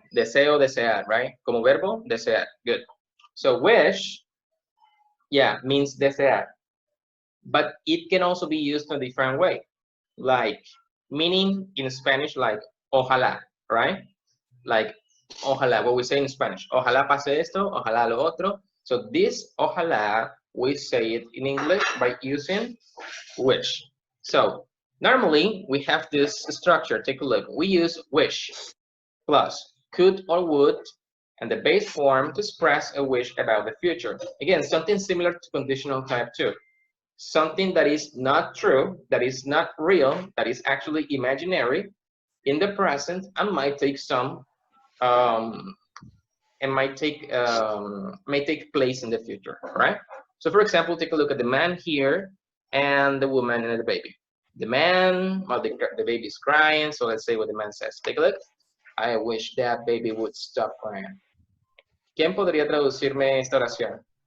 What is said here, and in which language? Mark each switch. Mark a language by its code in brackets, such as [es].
[es] Deseo, desear, [en] right? [es] Como verbo, desear. [en] Good. So wish, yeah, means desear. But it can also be used in a different way. Like, meaning in Spanish, like, ojalá, right? Like, ojalá, what we say in Spanish. [es] Ojalá pase esto, ojalá lo otro. [en] So this ojalá, we say it in English by using wish. So normally we have this structure. Take a look. We use wish plus could or would and the base form to express a wish about the future. Again, something similar to conditional type 2. Something that is not true, that is not real, that is actually imaginary in the present and might take some may take place in the future, right? So for example, take a look at the man here and the woman and the baby. The man, well, the baby is crying, so let's say what the man says. Take a look. I wish that baby would stop crying. [es] ¿Quién podría traducirme esta oración?